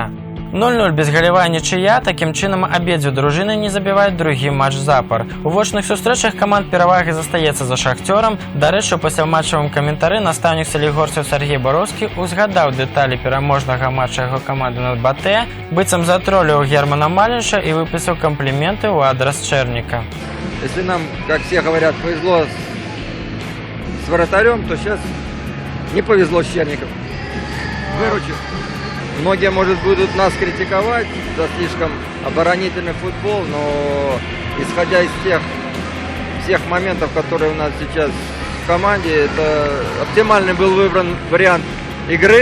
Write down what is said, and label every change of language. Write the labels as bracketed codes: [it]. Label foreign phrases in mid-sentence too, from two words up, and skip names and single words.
[be] 0-0 безгалевая нічыя, такім чынам абедзве дружыны не забіваюць другі матч запар. У вочных сустрэчах каманд перавагі застаецца за «Шахцёрам». Дарэчы, у пасляматчавым каментары настаўнік салігорцаў Сергей Бароўскі узгадаў дэталі пераможнага матча яго каманды над БТ, быццам затроліў Германа Малінша і выпісаў кампліменты ў адрас Чэрніка. [ru] Если нам, как все говорят, повезло с вратарем, то сейчас не повезло с Чэрником. Выручил. Многие, может, будут нас критиковать за слишком оборонительный футбол, но исходя из всех моментов, которые у нас сейчас в команде, это оптимальный был выбран вариант игры.